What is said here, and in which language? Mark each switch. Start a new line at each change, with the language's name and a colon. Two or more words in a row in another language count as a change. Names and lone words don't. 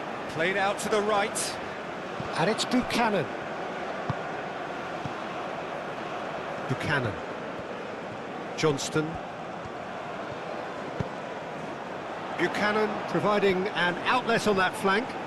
English: Played out to the right. And it's Buchanan. Buchanan. Johnston. Buchanan providing an outlet on that flank.